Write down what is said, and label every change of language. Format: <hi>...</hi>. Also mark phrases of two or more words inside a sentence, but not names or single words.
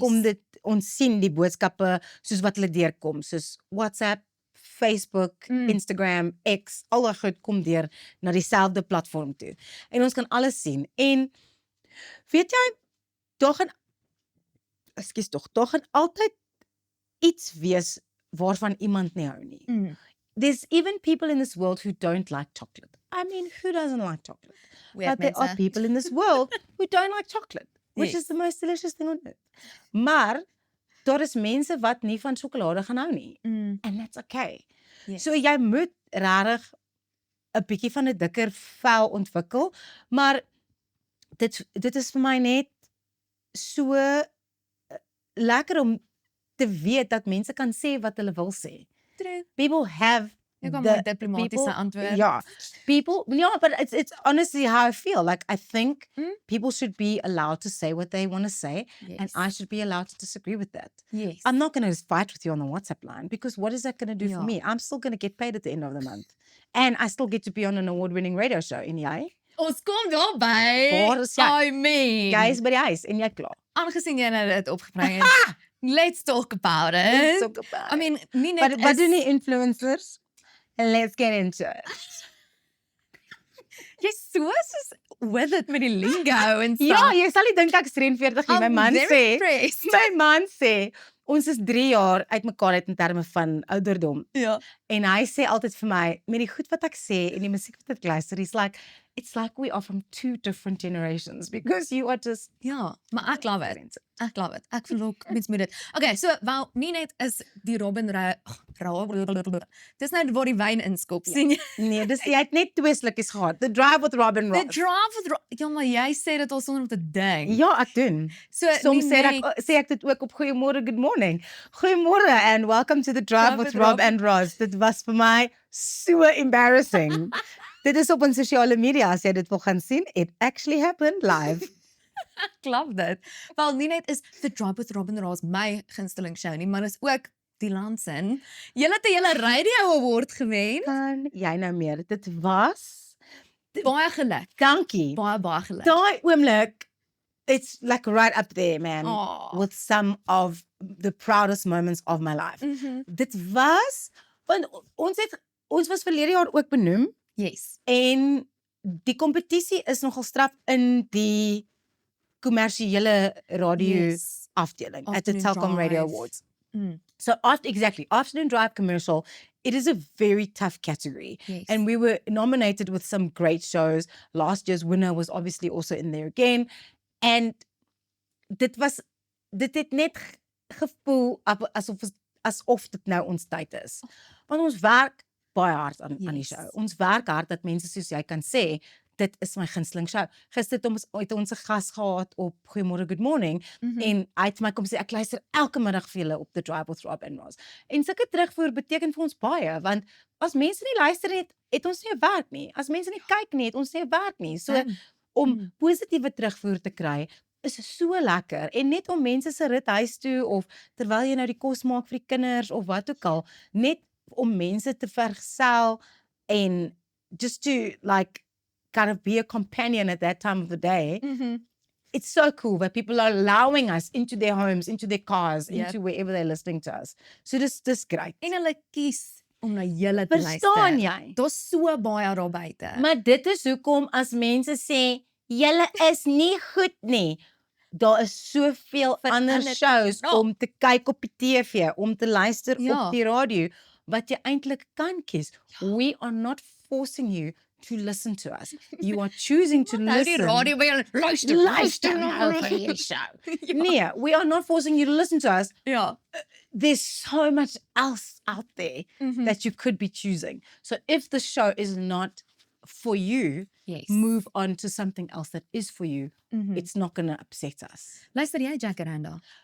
<af>kom dit ons sien die boodskappe soos wat hulle deurkom, soos WhatsApp, Facebook, Instagram, X, al daai goed kom deur na dieselfde platform toe. En ons kan alles sien. En weet jy, daar gaan altyd iets wees waarvan iemand nie hou nie.</af> <en>There's even people in this world who don't like chocolate. I mean, who doesn't like chocolate? But there are people in this world who don't like chocolate, which is the most delicious thing on earth.</en> <af>Maar daar is mense wat nie van sjokolade gaan hou nie.</af> <en>And that's okay. Yes.</en> <af>So jy moet regtig 'n bietjie van 'n dikker vel ontwikkel, maar dit is vir my net so lekker om te weet dat mense kan sê wat hulle wil sê. True.</af> <en>People have</en> <af>Jy kan maar diplomatische antwoord.</af> <en>Yeah, but it's honestly how I feel. Like I think people should be allowed to say what they want to say, and I should be allowed to disagree with that. Yes. I'm not going to fight with you on the WhatsApp line because what is that going to do for</en> <af>Ja.</af> <en>me? I'm still going to get paid at the end of the month, and I still get to be on an award-winning radio show.</en> <af>En jy? Ons kom daarby. Waar is jy?</af> <en>I mean.</en> <af>Guys by die huis en jy klaar. Aangesien jy nou dit opgebring het.</af> <en>Let's talk about it. Let's talk about I mean,</en> <af>nie net Wat doen die influencers?</af> <en>Let's get into it.</en> <af>Jy's so soos</af> <en>with it</en> <af>met die lingo en Ja, jy sal nie dink ek is 43 nie. My man sê, ons is 3 jaar uitmekaar uit in terme van ouderdom. Ja. En hy sê altyd vir my, met die goed wat ek sê en die musiek wat ek luister,</af> <en>it's like we are from 2 different generations because you are just</en> <af>Ja, maar ek</af> <en>love it.</en> <af>Ek</af> <en>love it.</en> <af>Ek voel ook mens moet dit. Okay, so wel nie net is die Robin dis nou waar die wyn inskop, sien jy? Nee, dis jy het net 2 slukkies gehad. The Drive with Rob and The Roz. Drive with ja, maar jy sê dit al sonder om te dink. Ja, ek doen. So Soms nie sê ek dit ook op Goeiemôre, good morning.</af> <en>Goeiemôre and welcome to the Drive with Rob and Roz.</en> <af>Dit was vir my so embarrassing. Dit is op ons sosiale media as jy dit wil gaan sien.</af> <en>It actually happened live.</en> <af>Ek love dit. Wel nie net is The Drive with Rob and Roz my gunsteling show nie, maar is ook die Landsin. Julle het 'n hele radio award gewen. Kan jy nou meer? Dit was Baie geluk. dankie. Baie geluk. Daai oomblik,</af> <en>it's like right up there, man, Oh. with some of the proudest moments of my life.</en> <af>Dit was, want ons was verlede jaar ook benoem Yes. en die kompetisie is nogal straf in die kommersiële radio Yes. afdeling</af> <en>at the</en> <af>Afternoon Telkom Radio Drive. Awards. Mm.</af> <en>So afternoon drive commercial, it is a very tough category. Yes. And we were nominated with some great shows. Last year's winner was obviously also in there again.</en> <af>And dit het net gevoel asof dit nou ons tyd is. Want ons werk baie hard aan die Yes. show. Ons werk hard dat mense soos jy kan sê, dit is my gunsteling show. Gister het ons 'n gas gehad op Goeiemôre, good morning en hy het my kom sê ek luister elke middag vir julle op The Drive with Rob and Roz. En sulke terugvoer beteken vir ons baie want as mense nie luister het ons nie 'n werk nie. As mense nie kyk nie, het ons nie 'n werk nie. So om positiewe terugvoer te kry is so lekker en net om mense se rit huis toe of terwyl jy nou die kos maak vir die kinders of wat ook al, net om mense te vergesel en</af> <en>just to like kind of be a companion at that time of the day. It's so cool that people are allowing us into their homes, into their cars, into wherever they're listening to us.</en> <af>So dis great. En hulle kies om na julle te luister. Verstaan jy? Daar's so baie daar buite. Maar dit is hoekom as mense sê julle is nie goed nie. Daar is soveel ander shows om te kyk op die TV, om te luister op die radio wat jy eintlik kan kies.</af> <en>We are not forcing you to listen to us. You are choosing to</en> <af>Hou die</af> <en>listen.</en> <af>radio by jou, luister Nou vir hierdie show. Nee,</af> <en>we are not forcing you to listen to us.</en> <af>Ja.</af> <en>There's so much else out there Mhm. that you could be choosing. So if the show is not for you, Yes. move on to something else that is for you. Mhm. It's not going to upset us.</en> <af>Luister jy Jacaranda?</af>